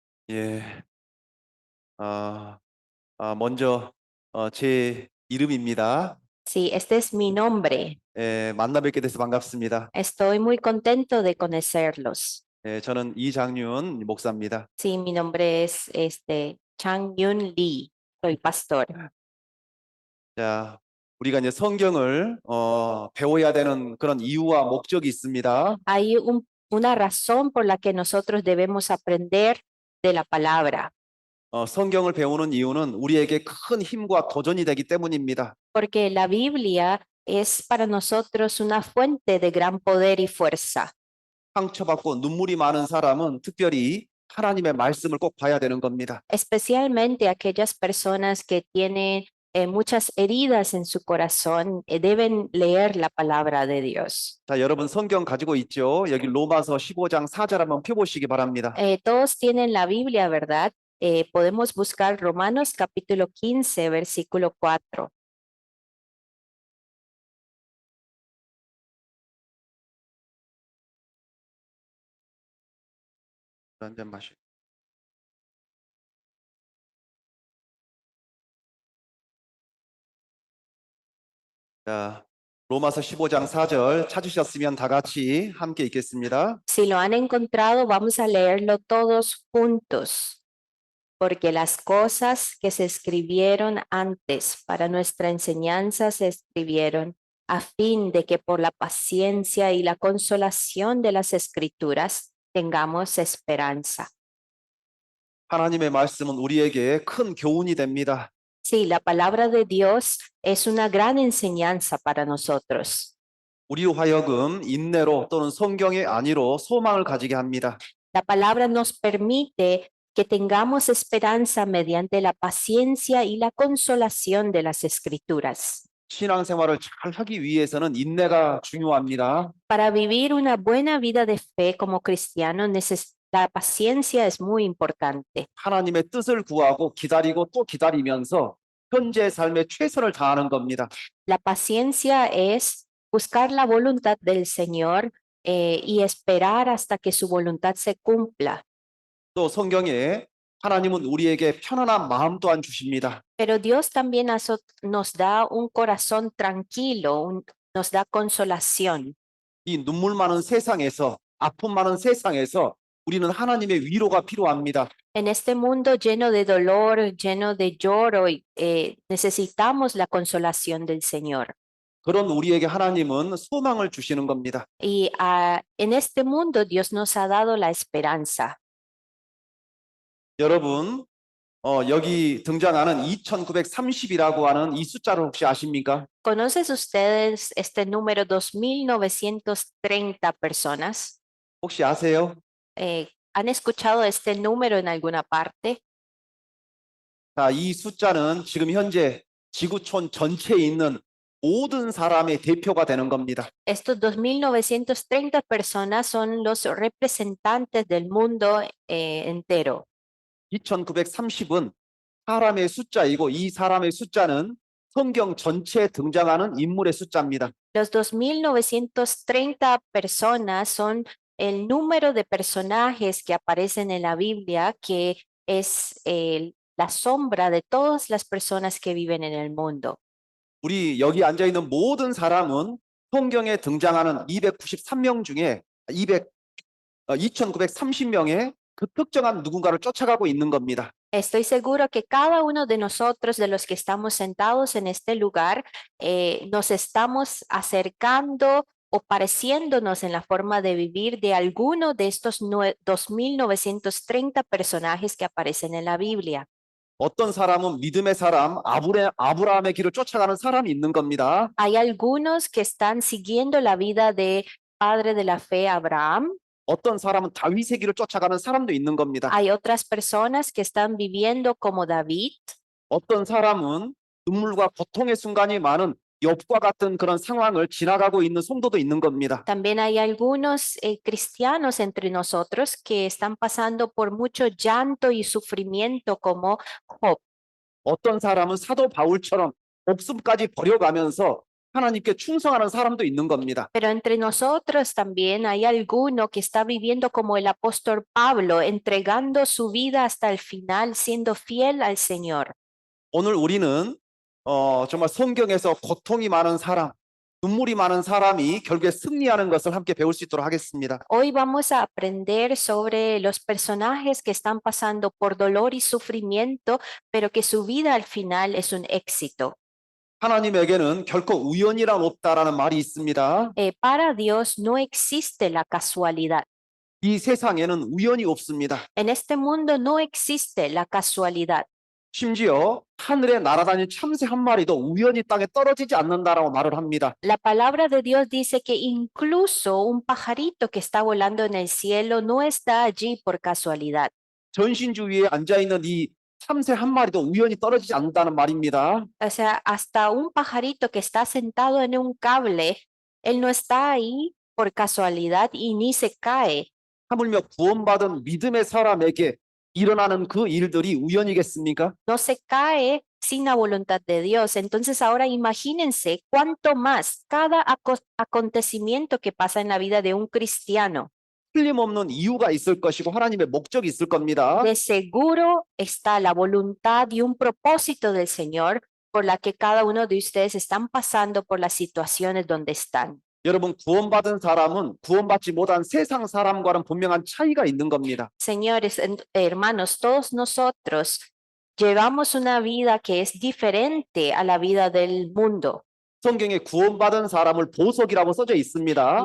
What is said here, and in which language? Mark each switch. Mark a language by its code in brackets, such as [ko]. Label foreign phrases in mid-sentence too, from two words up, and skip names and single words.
[ko] 예, 아, 먼저 제 이름입니다. [es] Sí, este es mi nombre. [ko] 예, 만나 뵙게 돼서 반갑습니다. [es] Estoy muy contento de conocerlos. [ko] 예, 저는 이장윤 목사입니다. [es] Sí, mi nombre es Chang Yun Lee. Soy pastor. [ko] 자, 우리가 이제 성경을 배워야 되는 그런 이유와 목적이 있습니다. [es] Hay una razón por la que nosotros debemos aprender de la palabra, [ko] 성경을 배우는 이유는 우리에게 큰 힘과 도전이 되기 때문입니다. [es] porque la Biblia es para nosotros una fuente de gran poder y fuerza. [ko] 상처받고 눈물이 많은 사람은 특별히 하나님의 말씀을 꼭 봐야 되는 겁니다. [es] Especialmente aquellas personas que tienen muchas heridas en su corazón, deben leer la palabra de Dios. [ko] 자, 여러분 성경 가지고 있죠? 여기 로마서 15장 4절 한번 펴보시기 바랍니다. [es] Todos tienen la Biblia, ¿verdad? Podemos buscar Romanos capítulo 15, versículo 4. [ko] 한잔 마시고. 자, 로마서 15장 4절 찾으셨으면 다 같이 함께 읽겠습니다. [es] Si lo han encontrado, vamos a leerlo todos juntos, porque las cosas que se escribieron antes para nuestra enseñanza se escribieron a fin de que por la paciencia y la consolación de las escrituras tengamos esperanza. [ko] 하나님의 말씀은 우리에게 큰 교훈이 됩니다. [es] Sí, la palabra de Dios es una gran enseñanza para nosotros. [ko] 우리로 하여금 인내로 또는 성경의 안위로 소망을 가지게 합니다. [es] La palabra nos permite que tengamos esperanza mediante la paciencia y la consolación de las escrituras. [ko] 신앙생활을 잘 하기 위해서는 인내가 중요합니다. [es] Para vivir una buena vida de fe como cristiano, la paciencia es muy importante. [ko] 하나님의 뜻을 구하고 기다리고 또 기다리면서 현재의 삶에 최선을 다하는 겁니다. [es] La paciencia es buscar la voluntad del Señor y esperar hasta que su voluntad se cumpla. [ko] 또 성경에 하나님은 우리에게 편안한 마음 또한 주십니다. [es] Pero Dios también nos da un corazón tranquilo, nos da consolación. [ko] 이 눈물 많은 세상에서 아픔 많은 세상에서 우리는 하나님의 위로가 필요합니다. [es] En este mundo lleno de dolor, lleno de lloro, necesitamos la consolación del Señor. [ko] 그런 우리에게 하나님은 소망을 주시는 겁니다. [es] Y en este mundo Dios nos ha dado la esperanza. [ko] 여러분, 여기 등장하는 2930이라고 하는 이 숫자를 혹시 아십니까? [es] ¿Conoces ustedes este número 2930 personas? [ko] 혹시 아세요? [es] ¿Han escuchado este número en alguna parte? [ko] 자, 이 숫자는 지금 현재 지구촌 전체에 있는 모든 사람의 대표가 되는 겁니다. [es] Estos 2930 personas son los representantes del mundo entero. [ko] 2930은 사람의 숫자이고 이 사람의 숫자는 성경 전체에 등장하는 인물의 숫자입니다. [es] Los 2930 personas son el número de personajes que aparecen en la Biblia, que es la sombra de todas las personas que viven en el mundo. [ko] 우리 여기 앉아 있는 모든 사람은 성경에 등장하는 293명 중에 2930명의 그 특정한 누군가를 쫓아가고 있는 겁니다. [es] Estoy seguro que cada uno de nosotros, de los que estamos sentados en este lugar, nos estamos acercando o pareciéndonos en la forma de vivir de alguno de estos 2930 personajes que aparecen en la Biblia. [ko] 어떤 사람은 믿음의 사람, 아브라함의 길을 쫓아가는 사람이 있는 겁니다. [es] Hay algunos que están siguiendo la vida de padre de la fe, Abraham. [ko] 어떤 사람은 다윗의 길을 쫓아가는 사람도 있는 겁니다. [es] Hay otras personas que están viviendo como David. [ko] 어떤 사람은 눈물과 고통의 순간이 많은 욥과 같은 그런 상황을 지나가고 있는 성도도 있는 겁니다. [es] También hay algunos cristianos entre nosotros que están pasando por mucho llanto y sufrimiento como Job. [ko] 어떤 사람은 사도 바울처럼 목숨까지 버려가면서 하나님께 충성하는 사람도 있는 겁니다. [es] Pero entre nosotros también hay alguno que está viviendo como el apóstol Pablo, entregando su vida hasta el final, siendo fiel al Señor. [ko] 오늘 우리는 정말 성경에서 고통이 많은 사람, 눈물이 많은 사람이 결국에 승리하는 것을 함께 배울 수 있도록 하겠습니다. [es] Hoy vamos a aprender sobre los personajes que están pasando por dolor y sufrimiento, pero que su vida al final es un éxito. [ko] 하나님에게는 결코 우연이란 없다라는 말이 있습니다. [es] Para Dios no existe la casualidad. [ko] 이 세상에는 우연이 없습니다. [es] En este mundo no existe la casualidad. [ko] 심지어 하늘에 날아다니는 참새 한 마리도 우연히 땅에 떨어지지 않는다라고 말을 합니다. [es] La palabra de Dios dice que incluso un pajarito que está volando en el cielo no está allí por casualidad. [ko] 전신주위에 앉아있는 이 참새 한 마리도 우연히 떨어지지 않는다는 말입니다. [es] O sea, hasta un pajarito que está sentado en un cable, él no está ahí por casualidad y ni se cae. [ko] 하물며 구원받은 믿음의 사람에게 일어나는 그 일들이 우연이겠습니까? [es] No se cae sin la voluntad de Dios. Entonces ahora imagínense cuánto más cada acontecimiento que pasa en la vida de un cristiano. [ko] 틀림없는 이유가 있을 것이고 하나님의 목적이 있을 겁니다. [es] De seguro está la voluntad y un propósito del Señor por la que cada uno de ustedes están pasando por las situaciones donde están. [ko] 여러분, 구원받은 사람은 구원받지 못한 세상 사람과는 분명한 차이가 있는 겁니다. [es] Señores, hermanos, todos nosotros llevamos una vida que es diferente a la vida del mundo. [ko] 성경에 구원받은 사람을 보석이라고 써져 있습니다.